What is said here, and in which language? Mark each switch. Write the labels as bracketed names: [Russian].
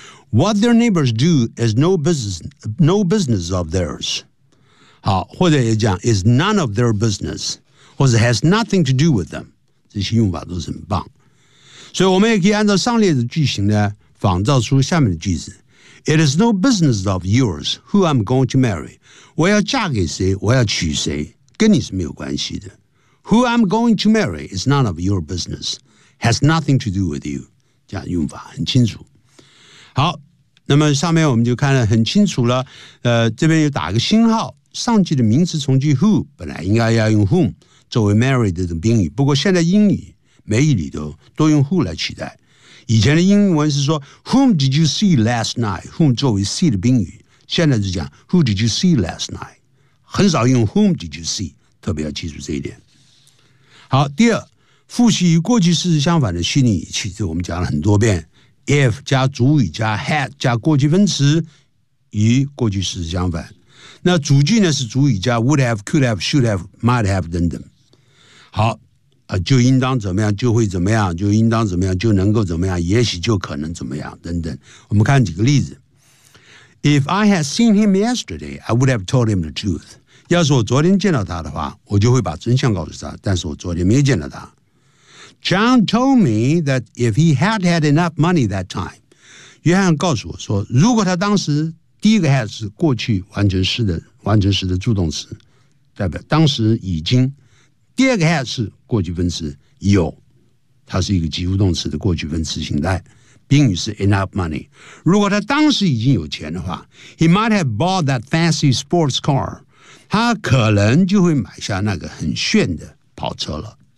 [English] What their neighbors do is no business of theirs， 好， [Chinese] 或者也讲 [English] is none of their business， 或者 has nothing to do with them， [Chinese] 这些用法都是很棒。所以我们也可以按照上列的句型呢仿造出下面的句子。 [English] It is no business of yours who I'm going to marry， [Chinese] 我要嫁给谁，我要娶谁，跟你是没有关系的。 [English] Who I'm going to marry is none of your business. Has nothing to do with you. [Chinese] 这样用法很清楚。好，那么上面我们就看得很清楚了。这边又打个星号，上句的名词从句 who 本来应该要用 whom 作为 marry 的宾语，不过现在英语美语里头都用 who 来取代。以前的英文是说 [English] whom did you see last night， [Chinese] whom 作为 see 的宾语，现在就讲 [English] who did you see last night， [Chinese] 很少用 [English] whom did you see， [Chinese] 特别要记住这一点。好，第二，复习与过去式相反的虚拟语气，这我们讲了很多遍。 If 加主语加 had 加过去分词，与过去式相反。那主句呢是主语加 would have, could have, should have, might have 等等。好，就应当怎么样，就会怎么样，就应当怎么样，就能够怎么样，也许就可能怎么样等等。我们看几个例子。 [English] If I had seen him yesterday, I would have told him the truth. [Chinese] 要是我昨天见到他的话，我就会把真相告诉他，但是我昨天没有见到他。 [English] John told me that if he had had enough money that time， [Chinese] 约翰告诉我说，如果他当时，第一个 had 是过去完成式的助动词，代表当时已经，第二个 had 是过去分词有，它是一个及物动词的过去分词形态，宾语是 enough money， 如果他当时已经有钱的话， [English] he might have bought that fancy sports car， [Chinese] 他可能就会买下那个很炫的跑车了。